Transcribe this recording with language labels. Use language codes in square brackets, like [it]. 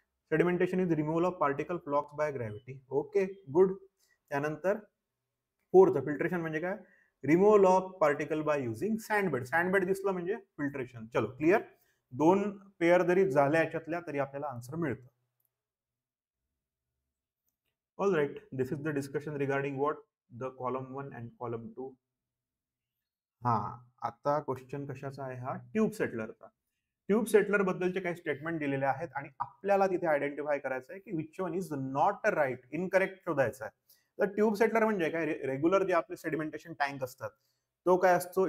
[en] Sedimentation is removal of particle flocks by gravity. Okay, good. [mr] त्यानंतर 4th filtration म्हणजे काय? [en] Removal of particle by using sand bed. [mr] सँडबेड दिसलं म्हणजे filtration. चलो क्लिअर. 2 पेअर जरी झाल्या याच्यातल्या तरी आपल्याला आन्सर मिळतं. [en] All right, this is the discussion regarding what the column 1 and column 2. [mr] आता क्वेश्चन कशाचा आहे हा? ट्यूब सेटलरचा. ट्यूब सेटलर बद्दलचे काही स्टेटमेंट दिलेले आहेत आणि आपल्याला तिथे आयडेंटिफाय करायचं आहे की [en] which one is not right, [mr] incorrect शोधायचं आहे. तर ट्यूब सेटलर म्हणजे काय? रेग्युलर जे आपले सेडिमेंटेशन टँक असतात तो काय असतो?